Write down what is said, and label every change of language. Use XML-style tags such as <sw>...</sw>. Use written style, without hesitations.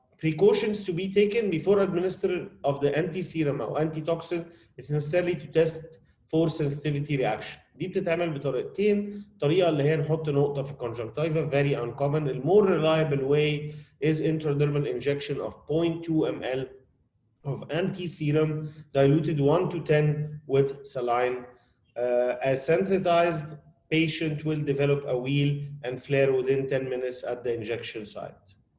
<en>Precautions to be taken before administration of the anti-serum أو anti-toxin is necessary to test for sensitivity reaction.</en> <ar>دي بتتعمل بطريقتين، طريقة اللي هي نحط نقطة في الconjunctiva</ar> <en>very uncommon. The more reliable way is intradermal injection of 0.2 ml of anti-serum diluted 1 to 10 with saline. A sensitized patient will develop a wheal and flare within 10 minutes at the injection site.</en>